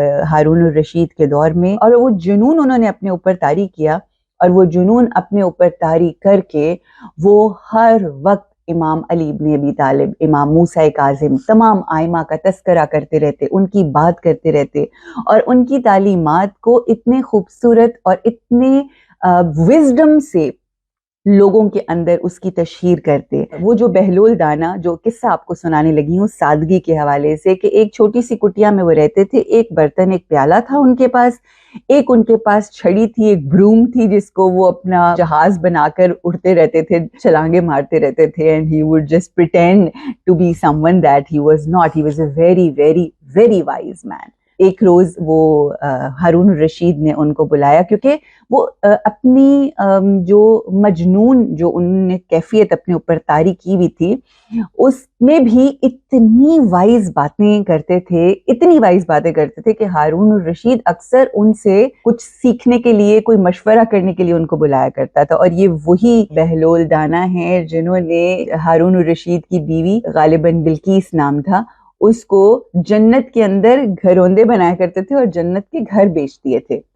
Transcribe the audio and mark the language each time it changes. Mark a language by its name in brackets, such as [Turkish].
[Urdu] ہارون الرشید کے دور میں، اور وہ جنون انہوں نے اپنے اوپر طاری کیا، اور وہ جنون اپنے اوپر طاری کر کے وہ ہر وقت امام علی ابن ابی طالب، امام موسیٰ کاظم، تمام ائمہ کا تذکرہ کرتے رہتے، ان کی بات کرتے رہتے، اور ان کی تعلیمات کو اتنے خوبصورت اور اتنے وزڈم سے لوگوں کے اندر اس کی تشہیر کرتے. وہ جو بہلول دانا، جو قصہ آپ کو سنانے لگی ہوں سادگی کے حوالے سے، کہ ایک چھوٹی سی کٹیا میں وہ رہتے تھے، ایک برتن، ایک پیالہ تھا ان کے پاس، ایک ان کے پاس چھڑی تھی، ایک بروم تھی جس کو وہ اپنا جہاز بنا کر اڑتے رہتے تھے، چھلانگے مارتے رہتے تھے. [English] and he would just pretend to be someone that he was not. He was a very very very wise man. [Urdu] ایک روز وہ ہارون الرشید نے ان کو بلایا، کیونکہ وہ اپنی جو مجنون جو انہوں نے کیفیت اپنے اوپر طاری کی ہوئی تھی، اس میں بھی اتنی وائز باتیں کرتے تھے، اتنی وائز باتیں کرتے تھے کہ ہارون الرشید اکثر ان سے کچھ سیکھنے کے لیے، کوئی مشورہ کرنے کے لیے ان کو بلایا کرتا تھا. اور یہ وہی بہلول دانا ہیں جنہوں نے ہارون الرشید کی بیوی، غالباً بلقیس نام تھا، اس کو جنت کے اندر گھروندے بنایا کرتے تھے اور جنت کے گھر بیچ دیے تھے.